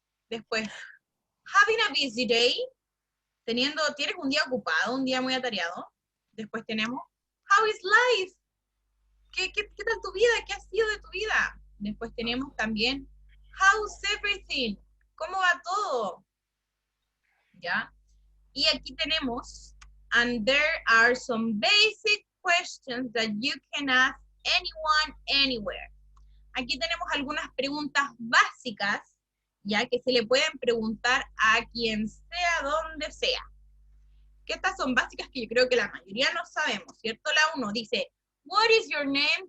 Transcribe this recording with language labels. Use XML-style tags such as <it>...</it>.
<es>Después,</es> <en>having a busy day.</en> <es>¿Tienes un día ocupado, un día muy atareado? Después tenemos,</es> <en>how is life?</en> <es>¿Qué tal tu vida? ¿Qué ha sido de tu vida? Después tenemos también,</es> <en>how's everything?</en> <es>¿Cómo va todo? ¿Ya? Y aquí tenemos,</es> <en>and there are some basic questions that you can ask anyone, anywhere.</en> <es>Aquí tenemos algunas preguntas básicas, ya que se le pueden preguntar a quien sea, donde sea. Que estas son básicas que yo creo que la mayoría no sabemos, ¿cierto? La 1 dice,</es> <en>what is your name?</en>